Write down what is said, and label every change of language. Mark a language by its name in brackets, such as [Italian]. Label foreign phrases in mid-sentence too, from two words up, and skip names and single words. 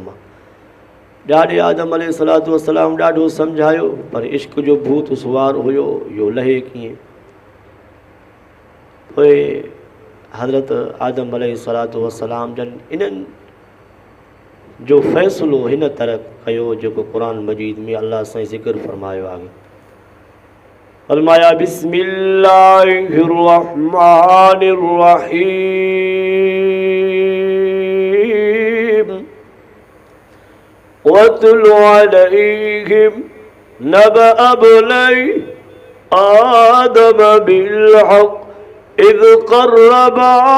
[Sindhi] मां ॾाॾे आदम [Arabic] عليه الصلاة والسلام [Sindhi] ॾाढो सम्झायो पर इश्क जो भूत सुवार हुयो इहो लहे कीअं। पोइ हज़रत आदम [Arabic] عليه الصلاة والسلام [Sindhi] जन इन्हनि जो फ़ैसिलो हिन तरह कयो जेको क़ुर मजीद में अल्लाह सां ज़िक्र फरमायो आहे। [Arabic] फरमाया بسم الله الرحمن الرحيم واتل عليهم نبأ ابني آدم بالحق إذ قربا